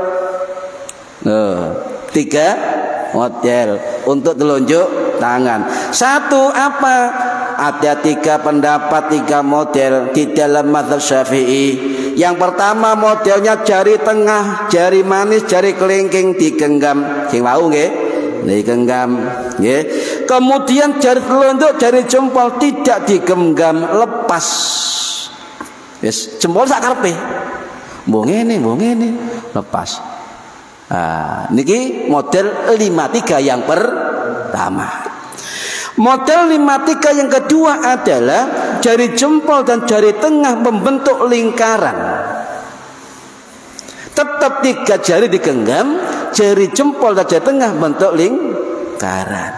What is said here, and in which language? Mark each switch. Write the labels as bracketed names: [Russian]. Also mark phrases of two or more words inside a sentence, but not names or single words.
[Indonesian] 3 model untuk telunjuk tangan. Satu apa? Ada 3 pendapat, 3 model di dalam mazhab Syafi'i. Yang pertama modelnya jari tengah, jari manis, jari kelingking digenggam. [Javanese] Sing wau nggih, digenggam nggih. [Indonesian] Kemudian jari telunjuk, jari jempol tidak digenggam, lepas. [Javanese] Wis jempol sak karepe. Mbok ngene, [Indonesian] lepas. Nah, niki model 53 yang pertama. Model 53 yang kedua adalah jari jempol dan jari tengah membentuk lingkaran. Tetap 3 jari digenggam, jari jempol dan jari tengah bentuk lingkaran.